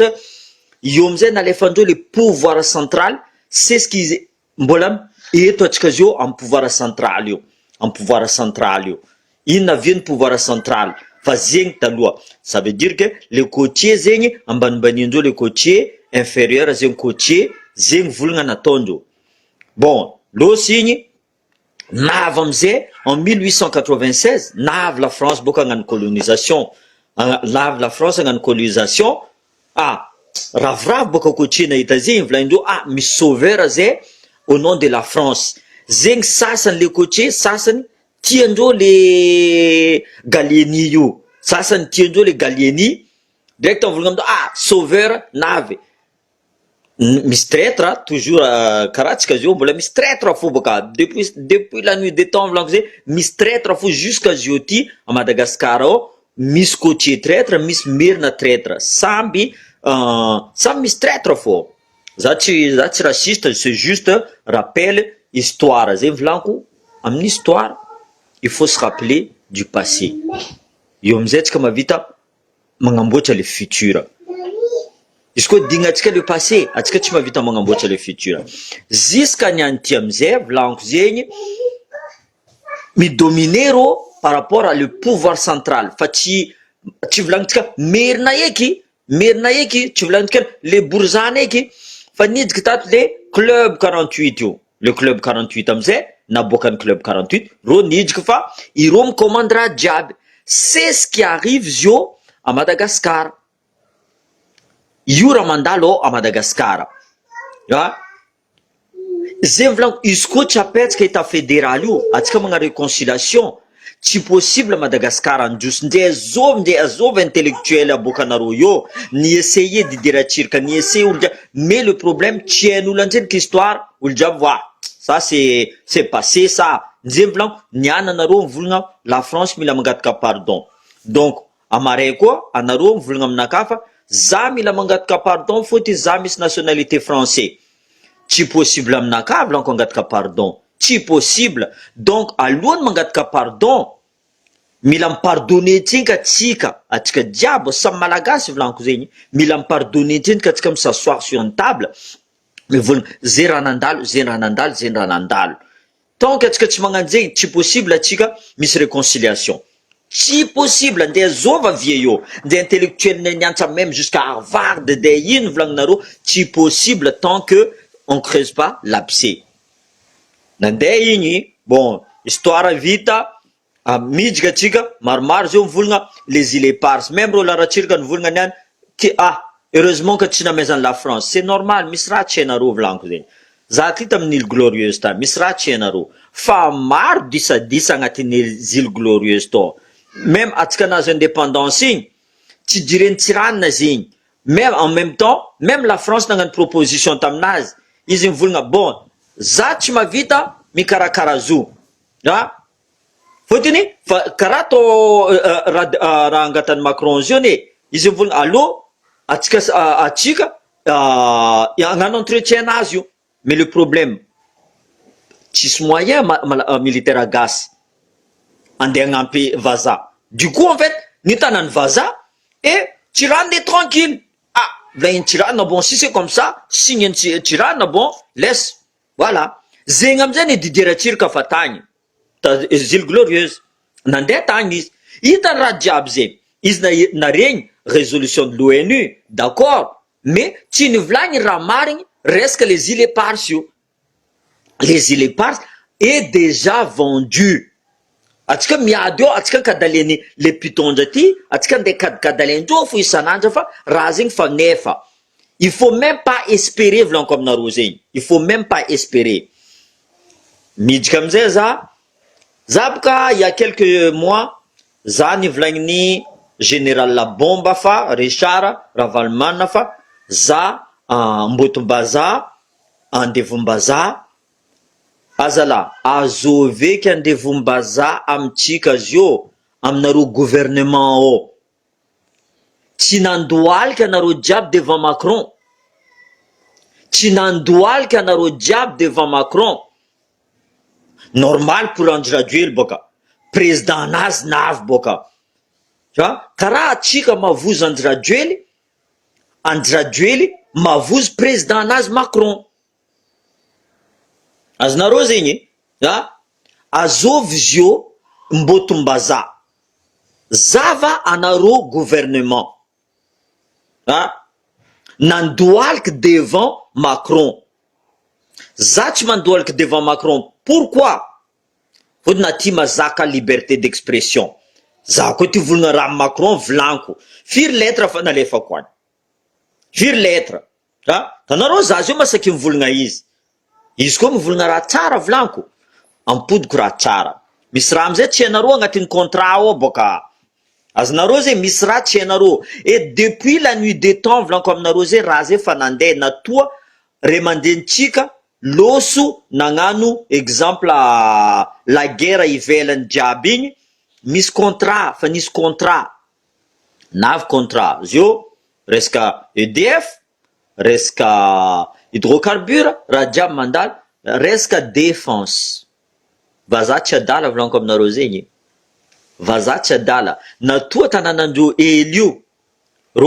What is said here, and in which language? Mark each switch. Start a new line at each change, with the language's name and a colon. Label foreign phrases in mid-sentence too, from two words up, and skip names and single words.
Malagasy: Io amizay nalefandreo
French: le pouvoir central, c'est ce qu'ils
Malagasy: mbola eto atsika zio amin'ny
French: pouvoir central
Malagasy: io. Ino naviany
French: pouvoir central?
Malagasy: Fa zegny taloha.
French: Ça veut dire que le côtier
Malagasy: zegny ambanimbaniandreo,
French: le côtier inférieur
Malagasy: zegny côtier, zegny volagna nataondreo. Bon, losy igny navy amizay en 1896, navy la France boka hagnano colonisation. Ravoravo boka côtier nahita zegny volagindreo, misy sauveur zay
French: au nom de la France.
Malagasy: Zegny sasany
French: le côtier,
Malagasy: sasany tiandreo le Gallieni io. Direct volagna amindreo, sauveur navy. Misy traître toujours karaha antsika zio mbola misy traître fo boka
French: depuis la nuit des temps
Malagasy: volagno zay, misy traître fo jusqu'à zioti
French: à Madagascar
Malagasy: ao, misy côtier traître, misy merina traître, samby misy traître fo. Za tsy
French: raciste, c'est juste rappel histoire.
Malagasy: Zegny volaniko, amin'ny histoire
French: il faut se rappeler du passé.
Malagasy: Io amizay tsika mahavita magnamboatra
French: le futur.
Malagasy: Izy koa dignatsika
French: le passé,
Malagasy: atsika tsy mahavita magnamboatra
French: le futur.
Malagasy: Jusqu'à nianty amizay volaniko zegny, midominer rô
French: par rapport à le pouvoir central.
Malagasy: Fa tsy volagnintsika merina eky, tsy volagnintsika le bourzana eky, fa nidika tato le club 48 io. Le club 48 amizay naboakan'ny club 48 rô nidika fa ireo micommande raha jiaby.
French: C'est ce qui arrive zio à Madagascar.
Malagasy: Io raha mandalo ao à Madagascar. zay volaniko izy koa tsy apetsaka eta fédéral io atsika magna réconciliation tsy possible Madagascar androso nde azovy intellectuel aboaka anareo io ni essayer dideratsirika ni essayer olo jiaby
French: mais le problème
Malagasy: tsy hain'olo antsendriky histoire olo jiaby va
French: ça c'est passé ça
Malagasy: nzay volaniko niana anareo mivolagna la France mila mangataka pardon donc amaray koa anareo mivolagna aminakahy fa za mila mangataka pardon fôtony za misy
French: nationalité français
Malagasy: tsy possible aminakahy volaniko angataka pardon tsy possible donc alohany mangataka pardon mila mipardonner tsika atsika atsika jiaby samy malagasy volaniko zegny mila mipardonner tsika atsika misassoir
French: sur une table
Malagasy: mivolagna zay raha nandalo zay raha nandalo zay raha nandalo donc atsika tsy magnano zegny tsy possible atsika misy réconciliation tsy possible nde azova vie io nde intellectuel niantsa
French: même jusqu'à Harvard de
Malagasy: ino volagninareo tsy possible
French: tant que on creuse pas l'abcès
Malagasy: nandeha igny bon histoire vita midika atsika maromaro zao mivolagna
French: les îles éparses
Malagasy: même rô laratsirika nivolagna niany ke
French: heureusement que
Malagasy: tsy namezany la France
French: c'est normal
Malagasy: misy raha tsy hainareo volaniko zegny za ty tamin'ny
French: île glorieuse
Malagasy: tany misy raha tsy hainareo fa maro disadisa agnatin'ny
French: île glorieuse
Malagasy: to même atsika nazo indépendance igny tsy direny tsiranina zegny
French: même en même temps même la France
Malagasy: nagnano proposition taminazy izy mivolagna bon za tsy mavita mikarakara zo fôtony fa karaha atao raha angatany Macron zio ne izy mivolagna allo atsika agnano entretien nazy io
French: mais le problème
Malagasy: tsisy
French: moyen militaire
Malagasy: gasy andeha agnampy vaza
French: du coup en fait
Malagasy: nitanany vaza
French: et Tirana est tranquille ben Tirana bon si c'est comme ça
Malagasy: signe Tirana
French: bon laisse voilà
Malagasy: zegny amizay ny dideratsirika fa tagny
French: les îles glorieuses
Malagasy: nandeha tagny izy hitany raha jiaby zay izy naregny
French: résolution de l'ONU d'accord mais
Malagasy: tsy nivolagny raha marigny resaka
French: les îles éparses
Malagasy: io
French: les îles éparses est déjà vendu
Malagasy: atsika miady eo atsika kadaleny le pitondra ty atsika ndeha kadikadalendreo fo isanandra fa raha zegny fa nefa
French: il faut même pas espérer
Malagasy: volaniko aminareo zegny
French: il faut même pas espérer
Malagasy: midika amizay za boka
French: il y a quelques mois
Malagasy: za nivolagny général Labomba fa Richard Ravalomanana fa za Mbotombaza Andevombaza azala azoveky Andevombaza amitsika zio aminareo gouvernement o tsy nandohalika anareo jiaby
French: devant Macron
Malagasy: tsy nandohalika anareo jiaby
French: devant Macron normal pour Andry Rajoelina
Malagasy: boka président nazy navy boka karaha atsika mavozo Andry Rajoelina mavozo président nazy Macron azonareo zegny azovy zio Mbotombaza zava anareo gouvernement nandohalika
French: devant Macron
Malagasy: za tsy mandohalika
French: devant Macron pourquoi
Malagasy: fôtony naty mazaka
French: liberté d'expression
Malagasy: za koa ty volagna raha Macron volaniko firy lettre fa nalefako any firy lettre tanareo za zio masaky mivolagna izy koa mivolagna raha tsara volaniko ampodiko raha tsara misy raha amizay tsy hainareo agnatin'ny contrat ao boka azonareo zay misy raha tsy hainareo
French: et depuis la nuit des temps
Malagasy: volaniko aminareo zay raha zay fa nandeha natoa re mandenitsika loso nagnano exemple
French: la guerre
Malagasy: ivelany jiaby igny misy contrat fa nisy contrat navy contrat zio resaka EDF resaka hydrocarbure raha jiaby mandalo resaka défense vaza tsy adala volaniko aminareo zegny vaza tsy adala natoa tanànandreo ely ro